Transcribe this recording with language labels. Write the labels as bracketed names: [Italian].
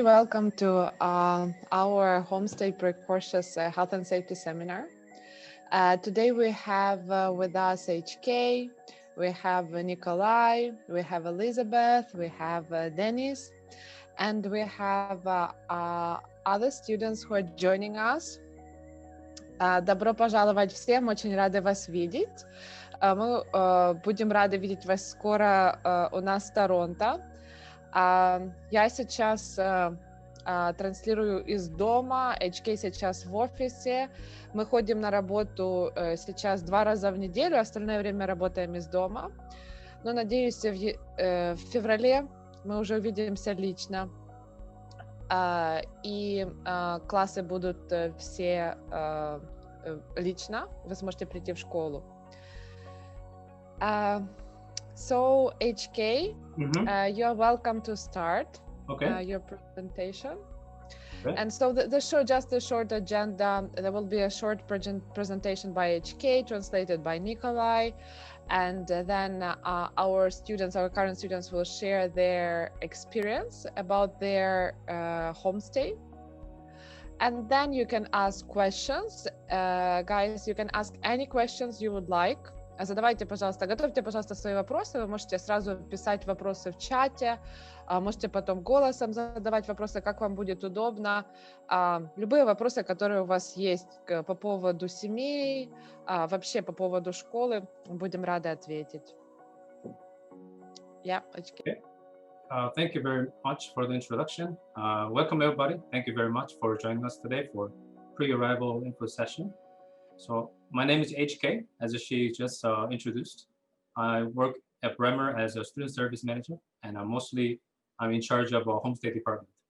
[English] Welcome to our Homestay Precautious Health and Safety Seminar. Today we have with us HK, we have Nikolai, we have Elizabeth, we have Denys, and we have other students who are joining us. [Russian] Добро пожаловать всем, очень рады вас видеть. Мы будем рады видеть вас скоро у нас в Торонто. Я сейчас транслирую из дома, HK сейчас в офисе. Мы ходим на работу сейчас 2 раза в неделю, остальное время работаем из дома. Но надеюсь, в феврале мы уже увидимся лично. И классы будут все лично. Вы сможете прийти в школу. [English] So HK, you're welcome to start your presentation. Okay. And so just a short agenda. There will be a short presentation by HK, translated by Nikolai, and then our current students will share their experience about their homestay. And then you can ask questions. Guys, you can ask any questions you would like. Задавайте, пожалуйста, готовьте, пожалуйста, свои вопросы. Вы можете сразу писать вопросы в чате, можете потом голосом задавать вопросы, как вам будет удобно. Любые вопросы, которые у вас есть по поводу семей, вообще по поводу школы, будем рады ответить. Yeah, okay. Thank you very much for the introduction. Welcome everybody. Thank you very much for joining us today for pre-arrival info session. So my name is HK, as she just introduced. I work at Braemar as a student service manager, and I'm in charge of a homestay department.